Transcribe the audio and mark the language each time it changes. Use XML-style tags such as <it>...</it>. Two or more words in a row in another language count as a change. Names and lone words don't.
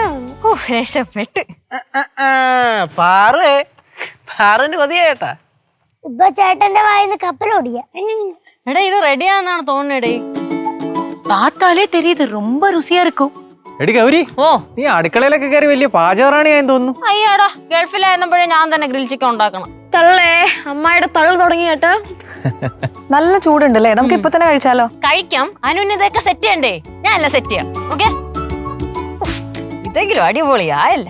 <ml>രക്ഷപ്പെട്ട്. പാറുവിന്റെ കൊതിയാട്ടാ. ഇപ്പൊ ചേട്ടന്റെ വായിന്ന് കപ്പലോടിയ. എടാ, ഇത് റെഡിയാന്നാണ് തോന്നുന്നേ.</ml> <ta>பார்த்தாலே தெரியுது, ரொம்ப ருசியா இருக்கும்.</ta> <ml>എടി ഗൗരി, നീ അടുക്കളയിലൊക്കെ കയറി വലിയ പാചകറാണിയായെന്ന് തോന്നുന്നു. അയ്യാടാ, ഗൾഫിലായിരുന്നപ്പോഴേ ഞാൻ തന്നെ</ml> <en>grill chicken</en> <ml>ഉണ്ടാക്കണം. തള്ളേ, അമ്മായിയുടെ തള്ളു തുടങ്ങിയിട്ട് നല്ല ചൂടുണ്ടല്ലേ, നമുക്ക് ഇപ്പൊ തന്നെ കഴിച്ചാലോ? കഴിക്കാം. അനുന്നതൊക്കെ സെറ്റ് ചെയ്യണ്ടേ? ഞാനല്ല സെറ്റ് ചെയ്യാം. ഓക്കെ, ഇതെങ്കിലും അടിപൊളിയായല്ല.</ml>